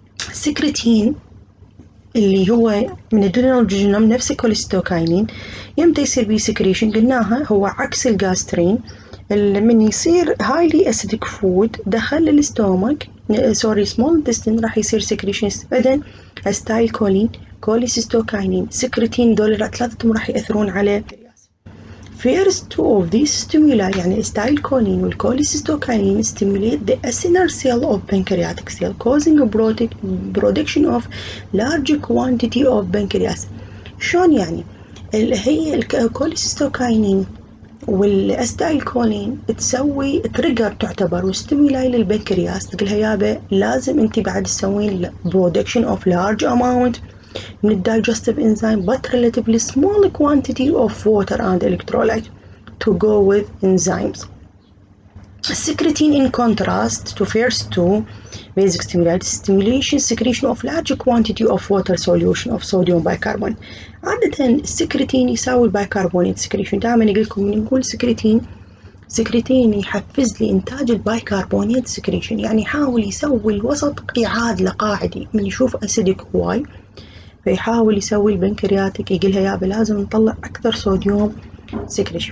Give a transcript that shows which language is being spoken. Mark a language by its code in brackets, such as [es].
[ar] السكريتين اللي هو من الدودنال جيجينوم نفس الكوليستوكاينين يمتى يصير بيه سكريشن؟ قلناها هو عكس الجاسترين. من يصير هايلي اسيدك فود دخل الاستومك سمول انتستين راح يصير سكريشن. اذن استايلكولين كوليسيستوكاينين سكريتين دول ثلاثتهم راح ياثرون على [en] first two of these stimuli. [ar] يعني الستايلكولين والكوليسيستوكاينين [en] stimulate the acinar cell of pancreatic cell causing a production of large quantity of pancreas. [ar] شلون يعني؟ هي الكوليسيستوكاينين والستايلكولين تسوي تريجر تعتبر وستيمولاي للبنكرياس. تقولها يابا لازم انت بعد تسوين [en] production of large amount [ar] من الدايجستيف [en] enzyme but relatively small quantity of water and electrolyte to go with enzymes. Secretin in contrast to first two basic stimulation secretion of large quantity of water solution of sodium bicarbonate. [ar] عادة السكرتين يساوي البايكربونات سكريشن. دائما يقول لكم نقول سكرتين يحفز لي إنتاج البايكربونات سكريشن، يعني يحاول يسوي الوسط قاعد لقاعدي. من يشوف أسيدك هواي فيحاول يسوي البنكرياتيك يقولها يابا لازم نطلع أكثر صوديوم سكريشن.